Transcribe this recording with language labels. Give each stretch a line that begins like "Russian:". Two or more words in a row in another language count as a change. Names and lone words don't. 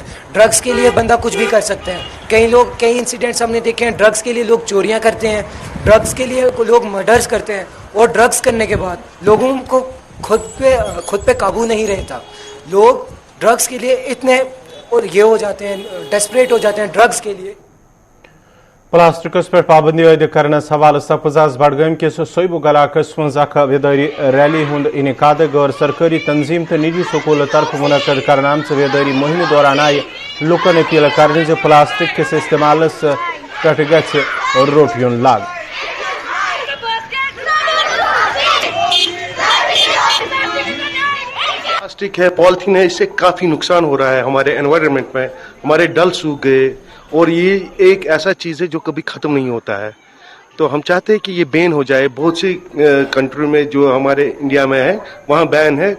Hindi: ड्रग्स के लिए बंदा कुछ भी कर सकते हैं। कई इंसिडेंट्स हमने देखे हैं, ड्रग्स के लिए लोग चोरियां करते हैं, ड्रग्स के लिए लोग मर्डर्स करते हैं, और ड्रग्स करने के बाद लोगों को खुद पे काबू नहीं रहता। लोग ड्रग्स के लिए इतने और ये हो जाते हैं, डेस्परेट हो जाते हैं ड्रग्स के लिए।
Kashmiri: प्लास्टिकस पे पाबंदी आयद करने हवाले सपजाज बडगाम किस सोइबुग इलाकस मज वेदारी रैली हुंद इनकाद गैर सरकारी तंजीम तो निजी स्कूल तरफ मुनक़द करने आमच वेदारी मुहिम दौरान आय लुकन अपील करने जो प्लास्टिक किस इस्तेमाल पे गि रोट युन लाग।
Hindi: प्लास्टिक है, पॉलिथीन है, इससे काफी नुकसान हो रहा है हमारे एनवायरनमेंट में। हमारे डल सूख गए और ये एक ऐसा चीज है जो कभी खत्म नहीं होता है। तो हम चाहते हैं कि ये बैन हो जाए। बहुत सी कंट्री में जो हमारे इंडिया में है वहाँ बैन है।